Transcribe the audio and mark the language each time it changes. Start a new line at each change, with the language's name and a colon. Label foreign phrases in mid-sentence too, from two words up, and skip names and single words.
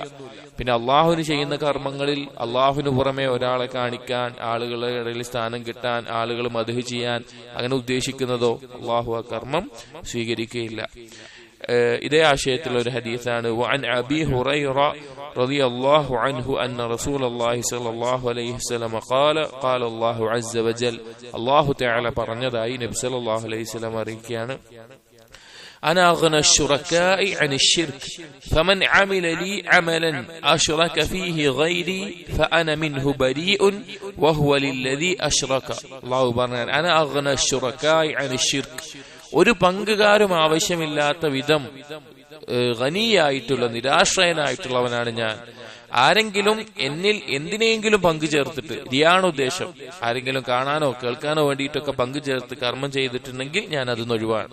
Malayalam: പിന്നെ അള്ളാഹുവിന് ചെയ്യുന്ന കർമ്മങ്ങളിൽ അള്ളാഹുവിന് പുറമെ ഒരാളെ കാണിക്കാൻ, ആളുകളുടെ ഇടയിൽ സ്ഥാനം കിട്ടാൻ, ആളുകൾ മദ്ഹ് ചെയ്യാൻ അങ്ങനെ ഉദ്ദേശിക്കുന്നതോ അള്ളാഹു ആ കർമ്മം സ്വീകരിക്കുകയില്ല. ഇതേ ആശയത്തിലുള്ള ഒരു ഹദീസാണ്
Arabic: وعن أبي هريرة رضي الله عنه أن رسول الله صلى الله عليه وسلم قال الله عز وجل، الله تعالى
Malayalam: പറഞ്ഞതായി നബി
Arabic: صلى الله عليه وسلم അറിയിക്കുകയാണ്, أنا أغنى الشركاء عن الشرك فمن عمل لي عملا أشرك فيه غيري فأنا منه بريء وهو للذي أشرك. الله പറഞ്ഞാൽ أنا أغنى الشركاء عن الشرك,
Malayalam: ഒരു പങ്കുകാരും ആവശ്യമില്ലാത്ത വിധം ഗനിയായിട്ടുള്ള നിരാശ്രയനായിട്ടുള്ളവനാണ് ഞാൻ. ആരെങ്കിലും എന്നിൽ എന്തിനെങ്കിലും പങ്കു ചേർത്തിട്ട്, റിയാണ് ഉദ്ദേശം, ആരെങ്കിലും കാണാനോ കേൾക്കാനോ വേണ്ടിയിട്ടൊക്കെ പങ്കു ചേർത്ത് കർമ്മം ചെയ്തിട്ടുണ്ടെങ്കിൽ ഞാൻ അതിന് ഒഴിവാണ്.